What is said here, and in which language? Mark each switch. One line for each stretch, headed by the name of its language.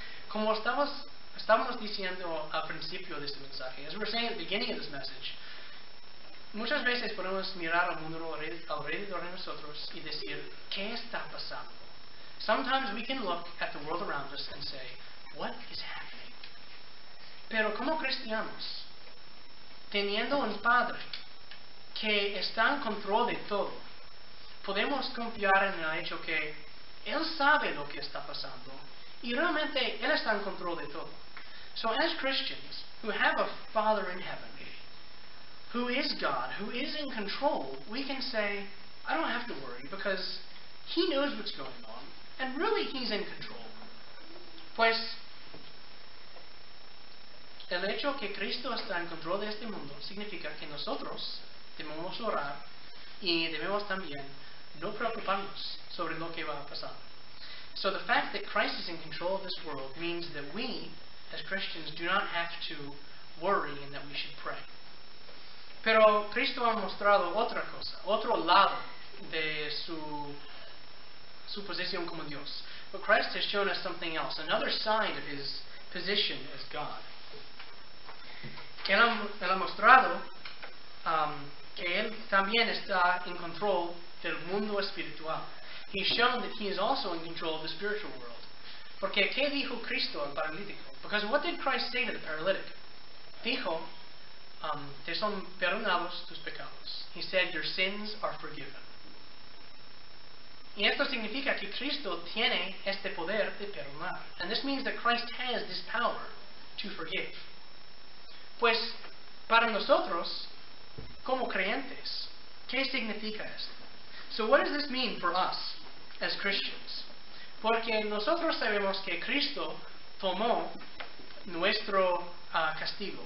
Spanish: Como estábamos diciendo al principio de este mensaje,
English: as we were saying at the beginning of this message,
Spanish: muchas veces podemos mirar al mundo alrededor de nosotros y decir, ¿qué está pasando?
English: Sometimes we can look at the world around us and say, what is happening?
Spanish: Pero como cristianos, teniendo un Padre que está en control de todo, podemos confiar en el hecho que Él sabe lo que está pasando y realmente Él está en control de todo.
English: So as Christians who have a Father in heaven, who is God, who is in control, we can say, I don't have to worry because He knows what's going on, and really He's in control.
Spanish: Pues, el hecho que Cristo está en control de este mundo significa que nosotros debemos orar y debemos también no preocuparnos sobre lo que va a pasar.
English: So the fact that Christ is in control of this world means that we, as Christians, do not have to worry and that we should pray.
Spanish: Pero Cristo ha mostrado otra cosa, otro lado de su posición como Dios.
English: But Christ has shown us something else, another side of His position as God.
Spanish: Él ha mostrado que Él también está en control del mundo espiritual.
English: He's shown that He is also in control of the spiritual world.
Spanish: Porque, ¿qué dijo Cristo al paralítico?
English: Because what did Christ say to the paralytic?
Spanish: Dijo, te son perdonados tus pecados.
English: He said, your sins are forgiven.
Spanish: Y esto significa que Cristo tiene este poder de perdonar.
English: And this means that Christ has this power to forgive.
Spanish: Pues, para nosotros, como creyentes, ¿qué significa esto?
English: So what does this mean for us as Christians?
Spanish: Porque nosotros sabemos que Cristo tomó nuestro castigo.